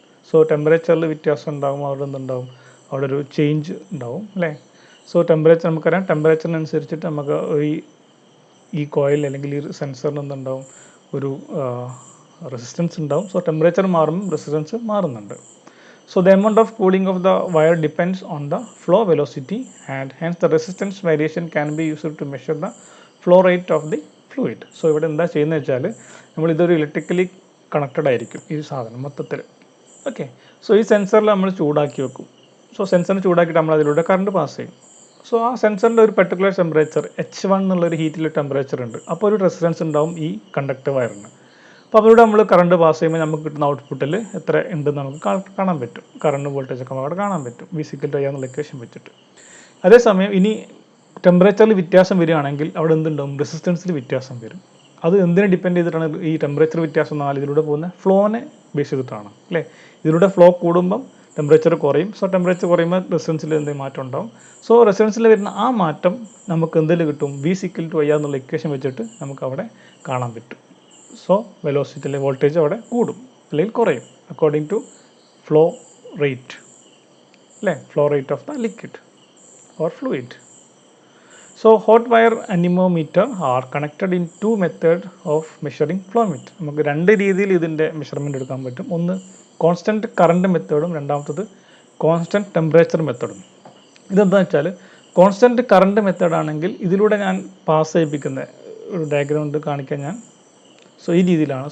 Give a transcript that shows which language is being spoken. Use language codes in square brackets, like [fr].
[ml] So ടെമ്പറേച്ചറിൽ വ്യത്യാസം ഉണ്ടാകും, അവിടെ എന്തുണ്ടാവും, അവിടെ ഒരു ചേഞ്ച് ഉണ്ടാവും അല്ലേ. സോ ടെമ്പറേച്ചർ നമുക്കറിയാം, ടെമ്പറേച്ചറിനനുസരിച്ചിട്ട് നമുക്ക് ഈ കോയിൽ അല്ലെങ്കിൽ ഈ സെൻസറിന് എന്തുണ്ടാവും, ഒരു റെസിസ്റ്റൻസ് ഉണ്ടാവും. സോ ടെമ്പറേച്ചർ മാറുമ്പോൾ റെസിസ്റ്റൻസ് മാറുന്നുണ്ട്. [en] So the amount of cooling of the wire depends on the flow velocity and hence the resistance variation can be used to measure the flow rate of the fluid. [ml] So ഇവിടെ എന്താ ചെയ്യുന്നത് വെച്ചാൽ നമ്മൾ ഇതൊരു electrically connected ആയിരിക്കും ഈ സാധനം മൊത്തത്തിൽ. ഓക്കെ, സോ ഈ സെൻസറിൽ നമ്മൾ ചൂടാക്കി വെക്കും. സോ സെൻസറിന് ചൂടാക്കിയിട്ട് നമ്മൾ അതിലൂടെ കറണ്ട് പാസ് ചെയ്യും. സോ ആ സെൻസറിൻ്റെ ഒരു പെർട്ടിക്കുലർ ടെമ്പറേച്ചർ H1 എന്നുള്ളൊരു ഹീറ്റിൽ ടെമ്പറേച്ചർ ഉണ്ട്. അപ്പോൾ ഒരു റെസിസ്റ്റൻസ് ഉണ്ടാവും ഈ കണ്ടക്ടർ വയറിന്. അപ്പോൾ അതിലൂടെ നമ്മൾ കറണ്ട് പാസ് ചെയ്യുമ്പോൾ നമുക്ക് കിട്ടുന്ന ഔട്ട്പുട്ടിൽ എത്ര ഉണ്ടെന്ന് നമുക്ക് കാണാൻ പറ്റും. കറണ്ട് വോൾട്ടേജ് ഒക്കെ അവിടെ കാണാൻ പറ്റും V=I എന്നുള്ള ഇക്വേഷൻ വെച്ചിട്ട്. അതേസമയം ഇനി ടെമ്പറേച്ചറിൽ വ്യത്യാസം വരികയാണെങ്കിൽ അവിടെ എന്തുണ്ടാവും? റെസിസ്റ്റൻസിൽ വ്യത്യാസം വരും. അത് എന്തിനെ ഡിപ്പെൻഡ് ചെയ്തിട്ടാണ് ഈ ടെമ്പറേച്ചർ വ്യത്യാസം എന്നാൽ ഇതിലൂടെ പോകുന്ന ഫ്ലോനെ ബേസ് ചെയ്തിട്ടാണ് അല്ലേ. ഇതിലൂടെ ഫ്ലോ കൂടുമ്പം ടെമ്പറേച്ചർ കുറയും. സോ ടെമ്പറേച്ചർ കുറയുമ്പോൾ റെസിസ്റ്റൻസിൽ എന്തെങ്കിലും മാറ്റം ഉണ്ടാവും. സോ റെസിസ്റ്റൻസിൽ വരുന്ന ആ മാറ്റം നമുക്ക് എന്തെങ്കിലും കിട്ടും? V=I എന്നുള്ള ഇക്വേഷൻ വെച്ചിട്ട് നമുക്ക് അവിടെ കാണാൻ പറ്റും. സോ വെലോസിറ്റിയിലെ വോൾട്ടേജ് അവിടെ കൂടും അല്ലെങ്കിൽ കുറയും അക്കോർഡിംഗ് ടു [en] Flow rate അല്ലേ, flow rate of the liquid or fluid. So hot wire anemometer are connected in two methods of measuring flow meter. [ml] നമുക്ക് രണ്ട് രീതിയിൽ ഇതിൻ്റെ മെഷർമെൻറ്റ് എടുക്കാൻ പറ്റും. ഒന്ന് കോൺസ്റ്റൻറ്റ് കറണ്ട് മെത്തേഡും രണ്ടാമത്തത് കോൺസ്റ്റൻറ്റ് ടെമ്പറേച്ചർ മെത്തേഡും. ഇതെന്താണെന്ന് വെച്ചാൽ കോൺസ്റ്റൻറ്റ് കറണ്ട് മെത്തേഡാണെങ്കിൽ ഇതിലൂടെ ഞാൻ പാസ് ചെയ്യിപ്പിക്കുന്ന ഒരു ഡയഗ്രാം കൊണ്ട് കാണിക്കാൻ ഞാൻ. സോ ഈ രീതിയിലാണ്.